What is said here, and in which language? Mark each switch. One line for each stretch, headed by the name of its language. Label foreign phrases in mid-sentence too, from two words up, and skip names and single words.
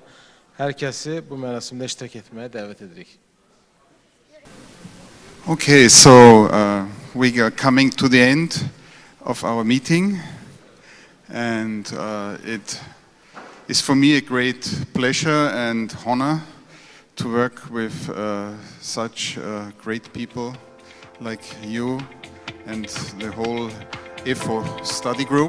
Azerbaijani: Hər kəsi bu mərasimdə iştirak etməyə dəvət edirik.
English: Okay, so we are coming to the end of our meeting, and it is for me a great pleasure and honor to work with such great people like you and the whole IFO study group.